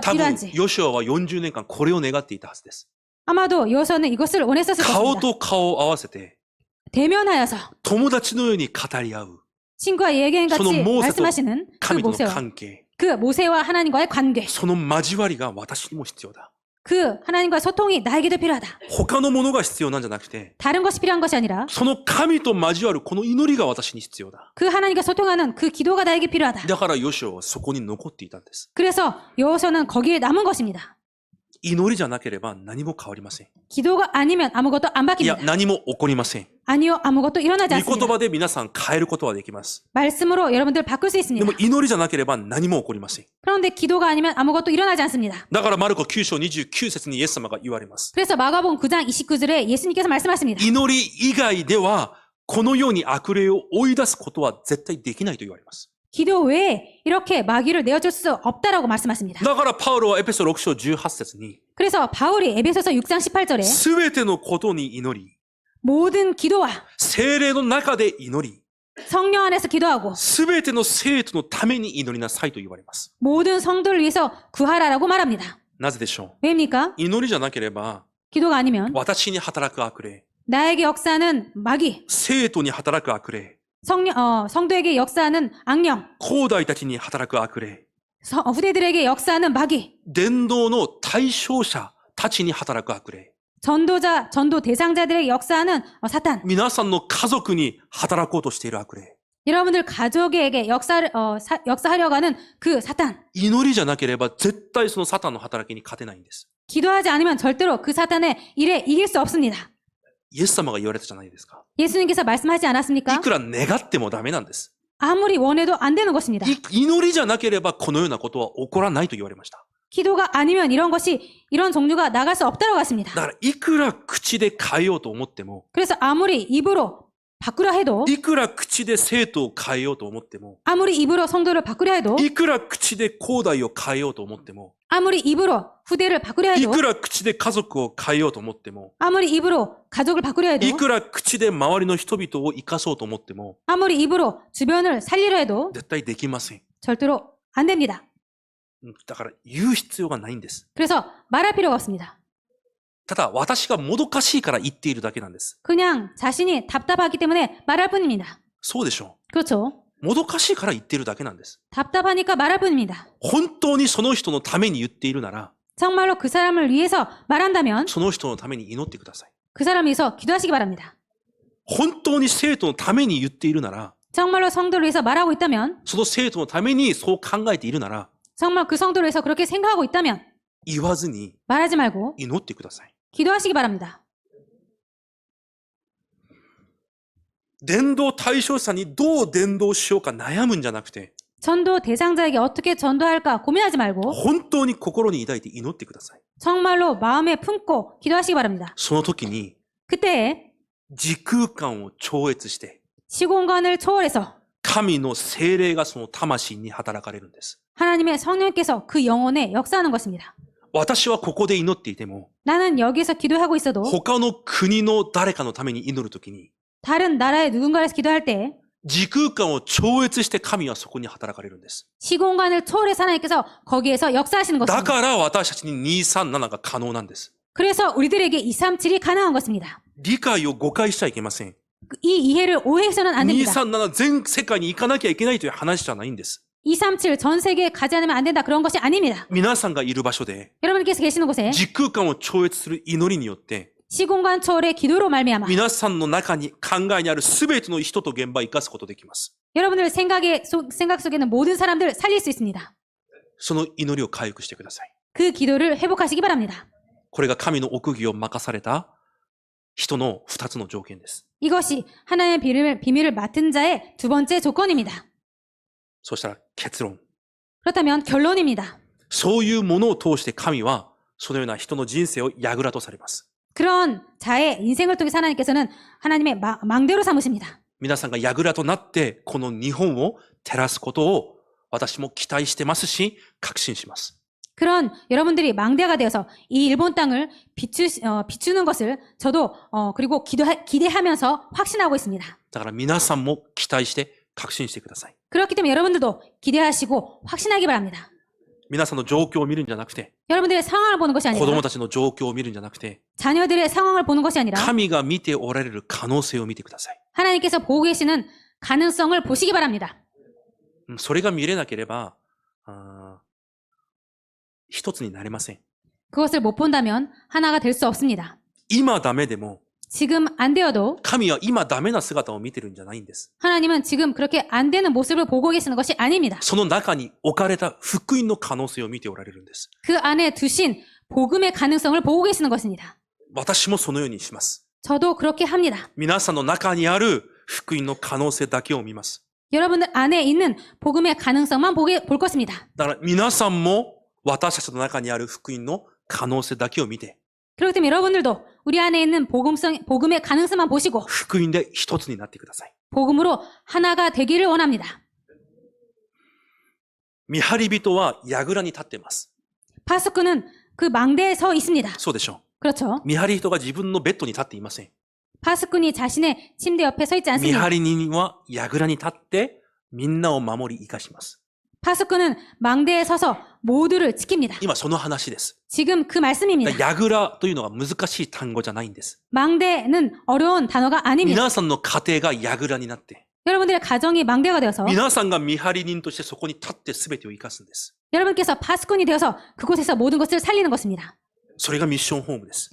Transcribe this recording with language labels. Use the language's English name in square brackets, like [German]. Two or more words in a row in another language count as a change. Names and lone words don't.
[Japanese] 多分、 [Korean] 필요한지 [Japanese] ヨシュアは40年間これを願っていたはずです。 [Korean] 아마도 여호수아는 이것을 원했었을 [Japanese] 顔 [Korean] 것입니다. [Japanese] と顔を合わせて、 [Korean] 대면하여서 [Japanese] 友達のように語り合う。 [Korean] 친구와 얘기한 같이 저는 모세도 말씀하시는 그 [Japanese] 神との [Korean] 모세와 [Japanese] 関係。 [Korean] 그 모세와 하나님과의 관계 [Japanese] その交わりが私にも必要だ。 [Korean] 그 하나님과의 소통이 나에게도 필요하다. [Japanese] 他のものが必要なんじゃなくて、 [Korean] 다른 것이 필요한 것이 아니라 [Japanese] その神と交わるこの祈りが私に必要だ。 [Korean] 그 하나님과 소통하는 그 기도가 나에게 필요하다. [Japanese] だからヨシュアはそこに残っていたんです。 [Korean] 그래서 여호수아는 거기에 남은 것입니다. [Japanese] 祈りじゃなければ何も変わりません。 [Korean] 기도가 아니면 아무것도 안 [Japanese] いや、 [Korean] 바뀝니다. [Japanese] 何も起こりません。 [Korean] 아니요, 아무것도 일어나지 [Japanese] 御言 [Korean] 않습니다. [Japanese] 葉で皆さん変えることはできます。 [Korean] 말씀으로 여러분들 바꿀 수 [Japanese] で [Korean] 있습니다. [Japanese] も祈りじゃなければ何も起こりません。 [Korean] 그런데 기도가 아니면 아무것도 일어나지 않습니다. [Japanese] だからマルコ9章29節にイエス様が言われます。 [Korean] 그래서 마가복음 9장 29절에 예수님께서 말씀하십니다. [Japanese] 祈り以外ではこのように悪霊を追い出すことは絶対できないと言われます。 [Korean] 기도 외에 이렇게 마귀를 내어줄 수 없다라고 말씀하십니다. [Japanese] だからパウロはエペソ6章18節に [Korean] 그래서 바울이 에베소서 6장 18절에 [Japanese] すべてのことに祈り [Korean] 모든 기도와 [Japanese] 聖霊の中で祈り [Korean] 성령 안에서 기도하고 [Japanese] すべての生徒のために祈りなさいと言われます。 [Korean] 모든 성도를 위해서 구하라라고 말합니다. [Japanese] なぜでしょ [Korean] 왜입니까? [Japanese] う？祈りじゃなければ [Korean] 기도가 아니면 [Japanese] 私に働く悪霊 [Korean] 나에게 역사하는 마귀, [Japanese] 生徒に働く悪霊 [Korean] 성도에게 역사하는 악령, [Japanese] 後代たちに働く悪霊 [Korean] 후대들에게 역사하는 마귀, [Japanese] 伝道の対象者たちに働く悪霊 [Korean] 전도 대상자들에게 역사하는 사탄, [Japanese] 皆さんの家族に働こうとしている悪霊 [Korean] 여러분들 가족에게 역사하려고 하는 그 사탄. [Japanese] 祈りじゃなければ絶対そのサタンの働きに勝てないんです。 [Korean] 기도하지 않으면 절대로 그 사탄의 일에 이길 수 없습니다. [Japanese] イエス様が言われたじゃないですか。 [Korean] 예수님께서 말씀하지 [Japanese] い [Korean] 않았습니까? [Japanese] くら願ってもダメなんです。 [Korean] 아무리 원해도 안 되는 것입니다. [Japanese] 祈りじゃなければこのようなことは起こらないと言われました。 [Korean] 기도가 아니면 이런 종류가 나갈 수 없다고 했습니다. [Japanese] だからいくら口で変えようと思っても、 [Korean] 그래서 아무리 입으로 바꾸려 해도, [Japanese] いくら口で生徒を変えようと思っても、 [Korean] 아무리 입으로 성도를 바꾸려 해도, [Japanese] いくら口で後代を変えようと思っても、 [Korean] 아무리 입으로 후대를 바꾸려 [Japanese] い [Korean] 해도, [Japanese] くら口で家族を変えようと思っても、 [Korean] 아무리 입으로 가족을 바꾸려 해도, [Japanese] いくら口で周りの人々を生かそうと思っても、 [Korean] 아무리 입으로 주변을 살리려 해도 [Japanese] 絶対できません。 [Korean] 절대로 안 됩니다. [Japanese] だから言う必要がないんです。 [Korean] 그래서 말할 필요가 없습니다. [Japanese] ただ私がもどかしいから言っているだけなんです。 [Korean] 그냥 자신이 답답하기 때문에 말할 뿐입니다. [Japanese] そうでしょ [Korean] 그렇죠? [Japanese] う。もどかしいから言っているだけなんです。 [Korean] 답답하니까 말할 뿐입니다. [Japanese] 本当にその人のために言っているなら、 [Korean] 정말로 그 사람을 위해서 말한다면 [Japanese] その人のために祈ってください。 [Korean] 그 사람을 위해서 기도하시기 바랍니다. [Japanese] 本当に生徒のために言っているなら、 [Korean] 정말로 성도를 위해서 말하고 있다면, [Japanese] その生徒のためにそう考えているなら、 [Korean] 정말 그 성도를 위해서 그렇게 생각하고 있다면 [Japanese] 言わずに [Korean] 말하지 말고 [Japanese] 祈ってください。 [Korean] 기도하시기 바랍니다. [Japanese] 伝道対象者にどう伝道しようか悩むんじゃなくて、 [Korean] 전도 대상자에게 어떻게 전도할까 고민하지 말고 [Japanese] 本当に心に抱いて祈ってください。 [Korean] 정말로 마음에 품고 기도하시기 바랍니다. [Japanese] その時に [Korean] 그때 [Japanese] 時空間を超越して、 [Korean] 시공간을 초월해서 [Japanese] 神の聖霊がその魂に働かれるんです。 [Korean] 하나님의 성령께서 그 영혼에 역사하는 것입니다. [Japanese] 私はここで祈っていても、 [Korean] 나는 여기에서 기도하고 있어도 [Japanese] 他の国の誰かのために祈るときに、 [Korean] 다른 나라의 누군가에서 기도할 때 [Japanese] 時空間を超越して神はそこに働かれるんです。 [Korean] 시공간을 초월해서 하나님께서 거기에서 역사하시는 [Japanese] だ [Korean] 것입니다. [Japanese] から私たちに237が可能なんです。 [Korean] 그래서 우리들에게 237이 가능한 것입니다. [Japanese] 理解を誤解しちゃいけません。 [Korean] 이 이해를 오해해서는 안 됩니다. [Japanese] 237 全世界に行かなきゃいけないという話じゃないんです。 [Korean] 237 전 세계에 가지 않으면 안 된다 그런 것이 아닙니다. [Japanese] 皆さんがいる場所で [Korean] 여러분께서 계시는 곳에 [Japanese] 時空間を超越する祈りによって、 [Korean] 시공간 초월의 기도로 말미암아 [Japanese] 皆さんの中に考えにある全ての人と現場を生かすことできます。 [Korean] 여러분들 생각 속에 있는 모든 사람들을 살릴 수 있습니다. [Japanese] その祈りを回復してください。 [Korean] 그 기도를 회복하시기 바랍니다. [Japanese] これが神の奥義を任された人の2つの条件です。 [Korean] 이것이 하나님의 비밀을 맡은 자의 두 번째 조건입니다. [Japanese] そしたら結論。 [Korean] 그렇다면 결론입니다. [Japanese] そういうものを通して神はそのような人の人生を櫓とされます。 [Korean] 그런 자의 인생을 통해서 하나님께서는 하나님의 망대로 삼으십니다. [Japanese] 皆さんが櫓となってこの日本を照らすことを私も期待してますし確信します。 [Korean] 그런 여러분들이 망대가 되어서 이 일본 땅을 비추는 것을 저도 그리고 기대하면서 확신하고 있습니다. [Japanese] だから皆さんも期待して確信してください。 [Korean] 그렇기 때문에 여러분들도 기대하시고 확신하기 바랍니다. [Japanese] 皆さんの状況を見るんじゃなくて、 [Korean] 여러분들의 상황을 보는 것이 [Japanese] 子供 [Korean] 아니라 [Japanese] たちの状況を見るんじゃなくて、 [Korean] 자녀들의 상황을 보는 것이 아니라 [Japanese] 神が見ておられる可能性を見てください。 [Korean] 하나님께서 보고 계시는 가능성을 보시기 바랍니다. [Japanese] それが見れなければ、一つになれません。 [Korean] 그것을 못 본다면 하나가 될 수 없습니다. [Japanese] 今ダメでも、 [Korean] 지금 안 되어도 [Japanese] 神は今ダメな姿を見てるんじゃないんです。 [Korean] 하나님은 지금 그렇게 안 되는 모습을 보고 계시는 것이 아닙니다. [Japanese] その中に置かれた福音の可能性を見ておられるんです。 [Korean] 그 안에 두신 복음의 가능성을 보고 계시는 것입니다. [Japanese] 私もそのようにします。 [Korean] 저도 그렇게 합니다. [Japanese] 皆さんの中にある福音の可能性だけを見ます。 [Korean] 여러분들 안에 있는 복음의 가능성만 볼 것입니다. [Japanese] だから皆さんも私たちの中にある福音の可能性だけを見て、 [Korean] 그렇기 때문에 여러분들도 우리 안에 있는 복음의 가능성만 보시고 [Japanese] 福音で一つになってください。 [Korean] 복음으로 하나가 되기를 원합니다. [Japanese] 見張り人は櫓に立っています。 [Korean] 파수꾼은 그 망대에 서 있습니다. [Japanese] そうでしょ [Korean] 그렇죠. [Japanese] う。見張り人が自分のベッドに立っていません。 [Korean] 파수꾼이 자신의 침대 옆에 서 있지 [Japanese] 見 [Korean] 않습니다. [Japanese] 張り人は櫓に立ってみんなを守り生かします。 [Korean] 파수꾼은 망대에 서서 모두를 지킵니다. [Japanese] 今その話です。 [Korean] 지금 그 말씀입니다. [Japanese] 櫓というのが難しい単語じゃないんです。 [Korean] 망대는 어려운 단어가 아닙니다. [Japanese] 皆さんの家庭が櫓になって、 [Korean] 여러분들의 가정이 망대가 되어서 [Japanese] 皆さんが見張り人としてそこに立って全てを生かすんです。 [Korean] 여러분께서 파수꾼이 되어서 그곳에서 모든 것을 살리는 것입니다. [Japanese] それがミッションホームです。